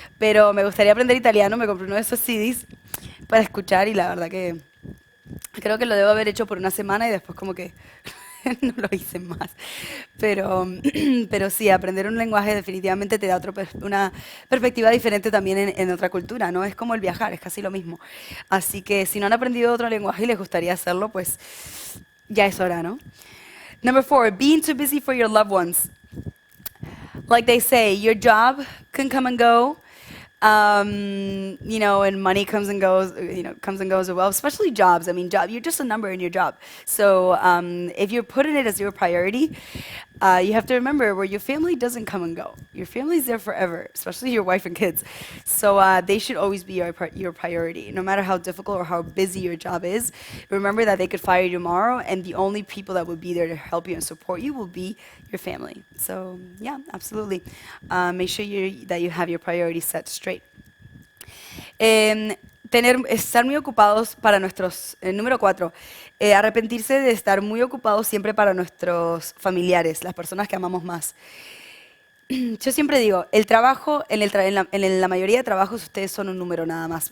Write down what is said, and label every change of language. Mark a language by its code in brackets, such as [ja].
[es] Pero me gustaría aprender italiano, me compré uno de esos CDs para escuchar y la verdad que creo que lo debo haber hecho por una semana y después como que no lo hice más. Pero, pero sí, aprender un lenguaje definitivamente te da una perspectiva diferente también en otra cultura, ¿no? Es como el viajar, es casi lo mismo. Así que si no han aprendido otro lenguaje y les gustaría hacerlo, pues ya es hora, ¿no? [en] Number 4, being too busy for your loved ones. Like they say, your job can come and go. And money comes and goes, as well, especially jobs. I mean, you're just a number in your job. So if you're putting it as your priority, you have to remember where your family doesn't come and go. Your family's there forever, especially your wife and kids. So they should always be your priority. No matter how difficult or how busy your job is, remember that they could fire you tomorrow, and the only people that will be there to help you and support you will be your family. So yeah, absolutely. Make sure that you have your priorities set straight. [es] Estar muy ocupados para nuestros, número 4, arrepentirse de estar muy ocupados siempre para nuestros familiares, las personas que amamos más. Yo siempre digo, el trabajo, en la mayoría de trabajos ustedes son un número nada más.